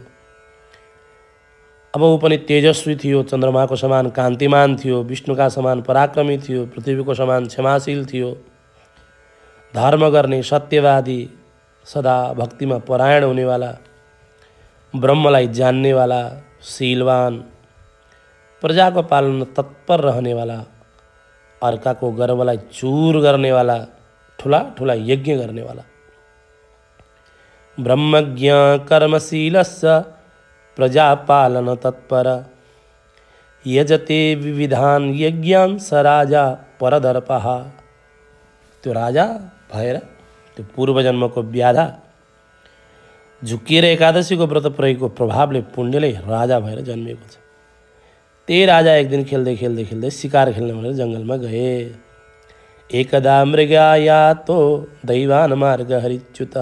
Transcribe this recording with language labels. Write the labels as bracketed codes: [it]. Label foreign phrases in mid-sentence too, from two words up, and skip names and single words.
[ne] अब ऊ पनि तेजस्वी थियो, चन्द्रमाको समान कान्तिमान थियो, विष्णुका समान पराक्रमी थियो, पृथ्वीको समान क्षमाशील थियो, धर्म गर्ने, सत्यवादी, सदा भक्तिमा परायण हुनेवाला, ब्रह्मलाई जान्नेवाला, शीलवान, प्रजाको पालन तत्पर रहनेवाला, अर्काको गर्वलाई चूर गर्नेवाला, ठुला ठुला यज्ञ गर्नेवाला। [sa] ब्रह्मज्ञ कर्मशीलस्य प्रजापालन तत्पर, यजते विविधान यज्ञान स राजा परदर्पः। [ne] त्यो राजा भएर त्यो पूर्वजन्मको व्याधा झुकिएर एकादशीको व्रत प्रयोगको प्रभावले पुण्यले राजा भएर जन्मिएको छ। त्यही राजा एक दिन खेल्दै खेल्दै खेल्दै शिकार खेल्न भनेर जङ्गलमा गए। [sa] एकदा मृगायातो दैवान मार्ग हरिच्युतः।